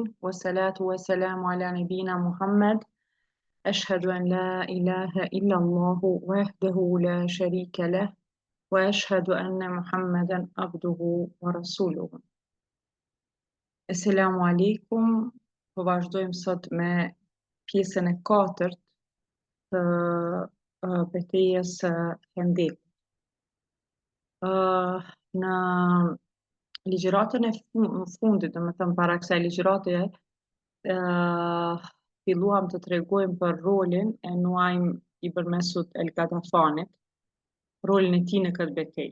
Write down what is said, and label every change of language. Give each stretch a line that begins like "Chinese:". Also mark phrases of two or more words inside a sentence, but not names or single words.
Arabic: والصلاة والسلام على نبينا محمد. أشهد أن لا إله إلا الله وحده لا شريك له وأشهد أن محمدا عبده ورسوله. السلام عليكم.
Albanian: Po vazhdojmë sot me pjesën e 4 të betejës së Hendekut. Në ligjëratën e fundit, domethënë para kësaj ligjërate, filluam të tregojmë për rolin e Nuaim ibn Mesud el-Gadafanit, rolin e tij në këtë betejë.